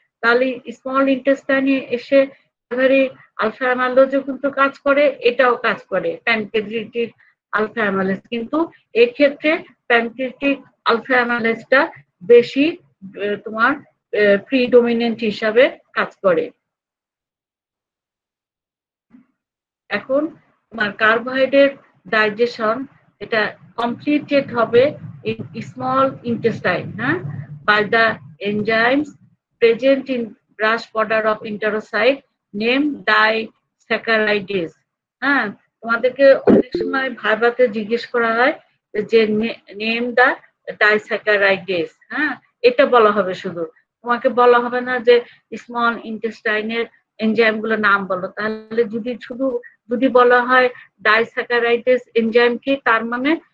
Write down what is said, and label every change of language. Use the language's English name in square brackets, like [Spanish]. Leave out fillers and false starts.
[Bangla] তাহলে স্মল ইন্টেস্টাইনে এসে আলফা অ্যামাইলেজও কিন্তু কাজ করে, এটাও কাজ করে প্যানক্রিয়াটিক আলফা অ্যামাইলেজ। কিন্তু এক্ষেত্রে প্যানক্রিয়াটিক আলফা অ্যামাইলেজটা বেশি তোমার প্রিডোমিনেন্ট হিসাবে কাজ করে। এখন তোমার কার্বোহাইড্রেট ডাইজেশন এটা [English] completed [Bangla] হবে [English] in small intestine, by the enzymes present in brush border of enterocyte named disaccharidase। [Bangla] হ্যাঁ, তোমাদেরকে অনেক সময় ভাইভাতে জিজ্ঞেস করা হয় যে নেম দা ডিস্যাকারাইডেজ। হ্যাঁ, এটা বলা হবে শুধু, তোমাকে বলা হবে না যে স্মল ইন্টেস্টাইনের এনজাইম গুলো নাম বলো। তাহলে যদি বলা হয় ডাইস্যাকারাইডেজ এনজাইম কি, তার মানে